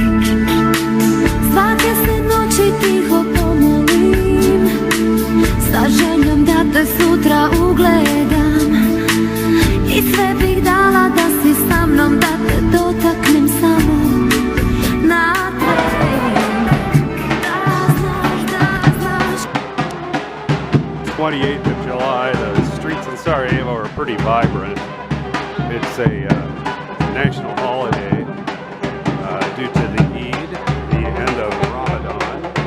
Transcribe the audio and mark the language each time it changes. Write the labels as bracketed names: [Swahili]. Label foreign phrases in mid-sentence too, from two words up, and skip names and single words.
[Croatian] Svake se noći tiho pomolim, sa željom da te sutra ugledam. I sve bih dala da si sa mnom, da te dotaknem samo na tren. Da znaš [English] 28th of July, the streets in Sarajevo are pretty vibrant. It's a national holiday due to the Eid, the end of Ramadan.